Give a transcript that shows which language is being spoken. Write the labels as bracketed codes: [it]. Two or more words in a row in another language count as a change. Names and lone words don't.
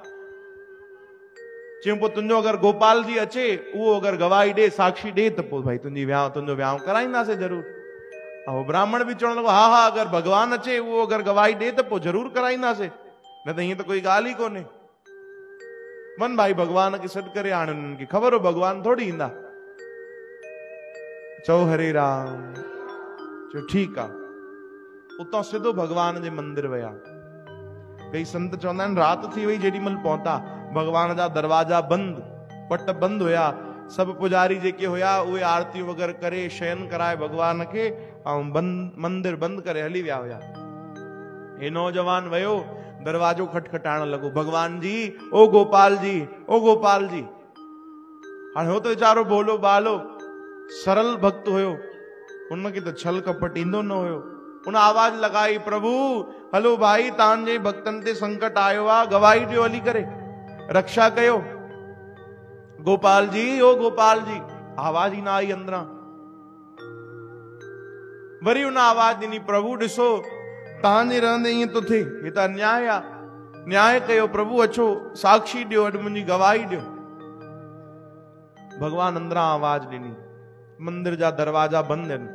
[sd] चयूं पोइ तुंहिंजो अगरि गोपाल जी अचे, उहो अगरि गवाही ॾे, साक्षी ॾे, त पोइ भाई तुंहिंजो वियांउ कराईंदासीं ज़रूर। ऐं ब्राह्मण बि चवण लॻो, हा हा अगरि भगवान अचे, उहो अगरि गवाही ॾे त पोइ ज़रूर कराईंदासीं, न त हीअं त कोई ॻाल्हि ई कोन्हे। मन भाई भगवान खे सॾु करे, हाणे उन्हनि खे ख़बर हो भगवान थोड़ी ईंदा। चओ हरे राम। चयो ठीकु आहे। उतां सिधो भगवान जे मंदिर विया। कई संत चवंदा आहिनि, राति थी वई जेॾीमहिल पहुता, भगवान जा दरवाजा बंदि, पट बंदि हुया। सभु पुजारी जेके हुया उहे आरतियूं वग़ैरह करे शयन कराए भगवान खे, ऐं मंदिर बंदि करे हली विया हुया। हे नौजवान वियो, दरवाजो खटखटाइण लॻो, भगवान जी, ओ गोपाल जी, ओ गोपाल जी। हाणे हो त वीचारो भोलो बालो सरल भक्त हुयो, उनखे त छल कपट ईंदो न हुयो। उन आवाज लगाई, प्रभु हलो भाई, तव्हांजे भक्तनि ते संकट आयो आहे, गवाही ॾियो हली करे, रक्षा कयो। गोपाल जी, ओ गोपाल जी। आवाज ई न आई अंदरां। वरी उन आवाज ॾिनी, प्रभु ॾिसो तव्हांजे रहंदे ईअं थो थिए, हे त अन्याय आहे, न्याय कयो प्रभु, अचो साक्षी ॾियो, अॼु मुंहिंजी गवाही ॾियो। भगवान अंदरां आवाज ॾिनी, मंदिर जा दरवाजा बंदि आहिनि।